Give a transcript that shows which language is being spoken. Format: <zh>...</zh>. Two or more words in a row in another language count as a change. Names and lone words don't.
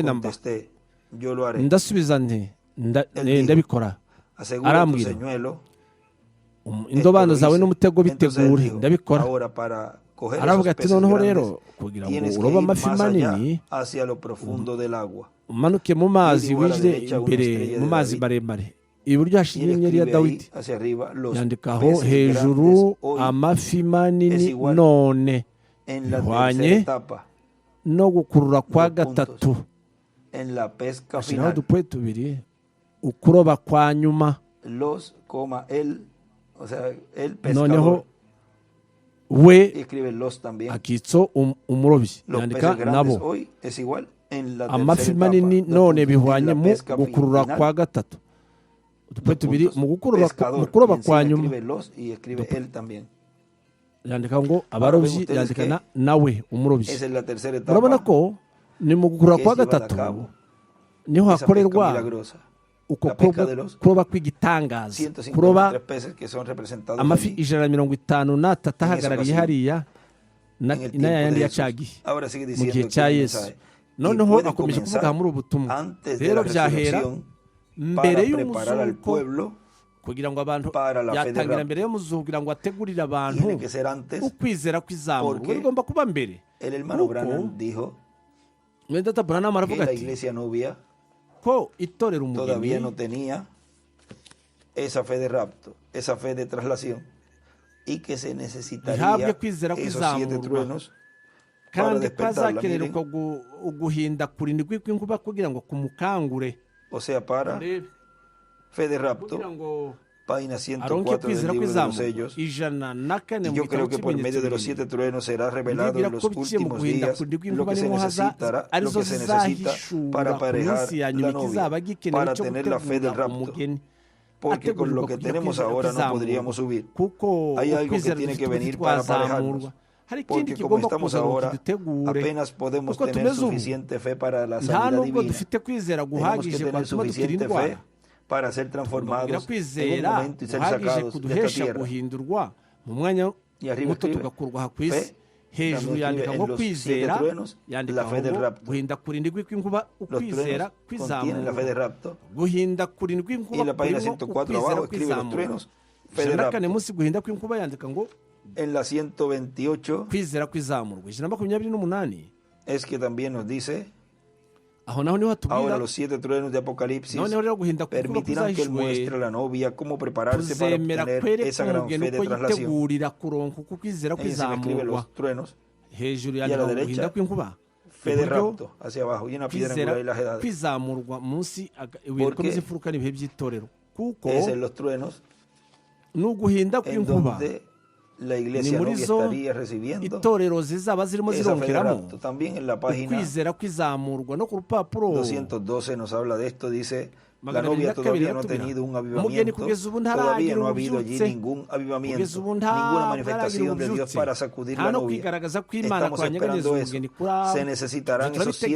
<rw>na mba</rw> <es>contesté, yo lo haré.</es> <rw>ndasubiza nti ndabikora</rw> <es>Asegura tu</es> <rw>arambwira</rw> <es>señuelo,</es> <rw>indobano</rw> <es>esto lo</es> <rw>zawe</rw> <es>hice.</es> <rw>n'umutego</rw> <es>Entonces él</es> <rw>bitegure</rw> <es>dijo,</es> <rw>ndabikora</rw> <es>ahora para coger</es> <rw>aravuga</rw> <es>esos</es> <rw>ati</rw> <es>peces</es> <rw>noneho</rw> <es>grandes,</es> <rw>rero kugira ngo</rw> <es>tienes que</es> <rw>urobe</rw> <es>ir</es> <rw>amafi</rw> <es>más allá</es> <rw>manini</rw> <es>hacia lo profundo del agua.</es> <rw>umanuke mu mazi</rw> <es>Iriho a la</es> <rw>winjire</rw> <es>derecha una</es> <rw>imbere</rw> <es>estrella</es> <rw>mu</rw> <es>de</es> <rw>mazi</rw> <es>David.</es> <rw>maremare iburyo</rw> <es>Y</es> <rw>hashinye</rw> <es>él</es> <rw>inyenyeri ya</rw> <es>escribe ahí</es> <rw>dawidi</rw> <es>hacia arriba los</es> <rw>yandikaho</rw> <es>peces</es> <rw>hejuru</rw> <es>grandes hoy</es> <rw>amafi</rw> <es>es</es> <rw>manini</rw> <es>igual</es> <rw>none</rw> <es>en la</es> <rw>bihwanye</rw> <es>tercera etapa,</es> <rw>no gukurura kwa</rw> <es>dos puntos,</es> <rw>gatatu</rw> <es>en la pesca</es> <rw>ashyiraho</rw> <es>final.</es> <rw>udupwe tubiri ukuroba kwa nyuma</rw> <es>Los, él, o sea, el</es> <rw>noneho</rw> <es>pescador,</es> <rw>we</rw> <es>y escribe los también.</es> <rw>akitso umurobyi</rw> <es>Los</es> <rw>yandika</rw> <es>peces grandes</es> <rw>nabo</rw> <es>hoy es igual en la</es> <rw>amafi</rw> <es>tercera</es> <rw>manini</rw> <es>etapa,</es> <rw>none</rw> <es>en</es> <rw>bihwanye</rw> <es>la</es> <rw>mu</rw> <es>pesca</es> <rw>gukurura</rw> <es>final.</es> <rw>kwa gatatu udupwe</rw> <es>Dos</es> <rw>tubiri</rw> <es>puntos.</es> <rw>mu</rw> <es>Pescador,</es> <rw>kuroba</rw> <es>y encima</es> <rw>kwa nyuma</rw> <es>escribe los y escribe él también.</es> <rw>yandika ngo abarobyi</rw> <es>ustedes</es> <rw>yandika</rw> <es>que</es> <rw>nawe umurobyi</rw> <es>Esa es la tercera etapa</es> <rw>murabona ko ni mu gukurura</rw> <es>que</es> <rw>kwa</rw> <es>es llevada a</es> <rw>gatatu</rw> <es>cabo,</es> <rw>niho</rw> <es>esa pesca</es> <rw>hakorerwa</rw> <es>milagrosa.</es> <rw>uko</rw> <es>la pesca de los</es> <rw>kuroba kw'igitangaza</rw> <es>153</es> <rw>kuroba</rw> <es>peces que son representados</es> <rw>amafi</rw> <es>allí,</es> <rw>153 ahagarariye</rw> <es>ocasión,</es> <rw>hariya</rw> <es>en el tiempo</es> <rw>n'ayandi</rw> <es>de</es> <rw>ya</rw> <es>Jesús.</es> <rw>cagihe</rw> <es>Ahora sigue</es> <rw>mu</rw> <es>diciendo</es> <rw>gihe</rw> <es>aquí</es> <rw>cya</rw> <es>el</es> <rw>yesu</rw> <es>mensaje. Y</es> <rw>noneho</rw> <es>puede</es> <rw>akomeje</rw> <es>comenzar</es> <rw>kuvuga muri ubu butumwa</rw> <es>antes de</es> <rw>rero</rw> <es>la</es> <rw>byahera</rw> <es>resurrección</es> <rw>mbere</rw> <es>para preparar al</es> <rw>y'umuzuko</rw> <es>pueblo</es> <rw>kugira ngo abantu</rw> <es>para la fe de</es> <rw>yatangira</rw> <es>rapto.</es> <rw>mbere y'umuzuko kugira ngo ategurire abantu</rw> <es>Tiene que ser antes,</es> <rw>ukwizera kw'izamurwa</rw> <es>porque</es> <rw>bigomba kuba mbere</rw> <es>el hermano</es> <rw>kuko</rw> <es>Branham dijo</es> <rw>mwene data Branham</rw> <es>que</es> <rw>aravuga</rw> <es>la</es> <rw>ati</rw> <es>iglesia novia</es> <rw>ko itorera</rw> <es>todavía</es> <rw>umugeni</rw> <es>no tenía esa fe de rapto, esa fe de traslación, y que se necesitaría</es> <rw>Ntihabwe kwizera</rw> <es>esos 7</es> <rw>kw'izamurwa.</rw> <es>truenos para</es> <rw>kandi</rw> <es>despertarla.</es> <rw>kazakenerwa</rw> <es>Miren,</es> <rw>guhinda kurindwi kw'inkuba kugira ngo kumukangure</rw> <es>o sea, para</es> <rw>Urebe,</rw> <es>fe de rapto,</es> <rw>kugira ngo</rw> <es>página</es> <rw>aronke</rw> <es>104 del</es> <rw>kwizera</rw> <es>libro de los</es> <rw>kw'izamurwa</rw> <es>sellos.</es> <rw>104</rw> <es>Y</es> <rw>mu</rw> <es>yo</es> <rw>gitabo</rw> <es>creo que por medio de los</es> <rw>cy'ibimenyetso</rw> <es>7 truenos será revelado</es> <rw>Ndibwira</rw> <es>en los</es> <rw>ko biciye mu</rw> <es>últimos</es> <rw>guhinda</rw> <es>días</es> <rw>kurindwi</rw> <es>lo</es> <rw>kw'inkuba</rw> <es>que se</es> <rw>niho</rw> <es>necesita, lo</es> <rw>arizo</rw> <es>que se necesita para</es> <rw>zizahishura ku</rw> <es>aparejar</es> <rw>munsi ya nyuma</rw> <es>la</es> <rw>ikizaba</rw> <es>novia,</es> <rw>gikenewe</rw> <es>para</es> <rw>cyo</rw> <es>tener la fe del</es> <rw>gutegura</rw> <es>rapto.</es> <rw>umugeni</rw> <es>Porque con lo</es> <rw>ategurirwa</rw> <es>que</es> <rw>kugira</rw> <es>tenemos</es> <rw>kwizera</rw> <es>ahora no</es> <rw>kw'izamurwa.</rw> <es>podríamos subir.</es> <rw>kuko</rw> <es>Hay algo que</es> <rw>ukwizera</rw> <es>tiene</es> <rw>dufite</rw> <es>que venir para</es> <rw>ntitwazamurwa</rw> <es>aparejarnos.</es> <rw>hari ikindi</rw> <es>Porque como</es> <rw>kigomba</rw> <es>estamos</es> <rw>kuza ngo</rw> <es>ahora,</es> <rw>kidutegure</rw> <es>apenas podemos</es> <rw>kuko</rw> <es>tener</es> <rw>tumeze ubu</rw> <es>suficiente fe para la</es> <rw>nta</rw> <es>sanidad</es> <rw>nubwo</rw> <es>divina.</es> <rw>dufite kwizera</rw> <es>Tenemos que</es> <rw>guhagije</rw> <es>tener</es> <rw>kwatuma dukira</rw> <es>suficiente fe</es> <rw>indwara</rw> <es>para ser</es> <rw>tugomba</rw> <es>transformados en un</es> <rw>kwizera</rw> <es>momento y ser</es> <rw>guhagije</rw> <es>sacados de esta</es> <rw>kuduhesha</rw> <es>tierra.</es> <rw>guhindurwa mu mwanya</rw> <es>Y arriba</es> <rw>muto</rw> <es>escribe,</es> <rw>tugakurwa aha ku isi</rw> <es>fe,</es> <rw>hejuru</rw> <es>también</es> <rw>yandika</rw> <es>escribe</es> <rw>ngo</rw> <es>en los 7</es> <rw>kwizera</rw> <es>truenos</es> <rw>yandika</rw> <es>la fe del</es> <rw>ngo</rw> <es>rapto.</es> <rw>guhinda kurindwi kw'inkuba</rw> <es>Los</es> <rw>ukwizera</rw> <es>truenos contienen la fe de</es> <rw>kw'izamurwa</rw> <es>rapto.</es> <rw>guhinda kurindwi</rw> <es>Y</es> <rw>kw'inkuba</rw> <es>en la página</es> <rw>kurimo</rw> <es>104</es> <rw>ukwizera</rw> <es>abajo escribe los</es> <rw>kw'izamurwa</rw> <es>truenos, fe de</es> <rw>104</rw> <es>rapto.</es> <rw>munsi guhinda kw'inkuba yandika ngo</rw> <es>En la 128</es> <rw>kwizera kw'izamurwa 128</rw> <es>es que también nos dice,</es> <rw>aho naho niho hatubwira</rw> <es>ahora los 7 truenos de Apocalipsis</es> <rw>noneho rero guhinda kw'inkuba</rw> <es>permitirán que él muestre</es> <rw>kuzahishwe</rw> <es>a la novia cómo prepararse para</es> <rw>kuzemera</rw> <es>obtener</es> <rw>kwereka</rw> <es>esa gran</es> <rw>umugeni</rw> <es>fe de</es> <rw>uko</rw> <es>traslación.</es> <rw>yitegurira kuronka uko kwizera</rw> <es>Ahí se me escribe</es> <rw>kw'izamurwa</rw> <es>los truenos,</es> <rw>hejuru</rw> <es>y a la</es> <rw>yandika ngo</rw> <es>derecha,</es> <rw>guhinda kw'inkuba</rw> <es>fe de</es> <rw>iburyo</rw> <es>rapto hacia abajo y una piedra</es> <rw>kwizera</rw> <es>angular y las edades.</es> <rw>kwizamurwa munsi ibuye</rw> <es>Porque</es> <rw>rikomeza imfuruka n'ibihe by'itorero kuko</rw> <es>Es en los truenos</es> <rw>n'uguhinda</rw> <es>en</es> <rw>kw'inkuba</rw> <es>donde la</es> <rw>ni</rw> <es>iglesia</es> <rw>muri</rw> <es>novia</es> <rw>zo</rw> <es>estaría recibiendo</es> <rw>itorero zizaba zirimo</rw> <es>esa fe de</es> <rw>zironkeramo</rw> <es>rapto. También en la página</es> <rw>ukwizera kw'izamurwa no ku rupapuro</rw> <es>212 nos habla de esto, dice, la</es> <rw>magana</rw> <es>novia</es> <rw>arindwi na kabiri</rw> <es>todavía no ha</es> <rw>aratubwira</rw> <es>tenido un</es> <rw>umugeni</rw> <es>avivamiento,</es> <rw>kugeza ubu</rw> <es>todavía</es> <rw>ntaragira</rw> <es>no ha habido allí</es> <rw>ububyutse</rw> <es>ningún avivamiento,</es> <rw>kugeza ubu</rw> <es>ninguna</es> <rw>ntaragira</rw> <es>manifestación de Dios</es> <rw>ububyutse</rw> <es>para sacudir</es> <rw>nta</rw> <es>la</es> <rw>no</rw> <es>novia.</es> <rw>kwigaragaza kw'imana</rw> <es>Estamos</es> <rw>kwanyeganyeza</rw> <es>esperando eso.</es> <rw>umugeni kuraba</rw> <es>Se necesitarán esos 7</es>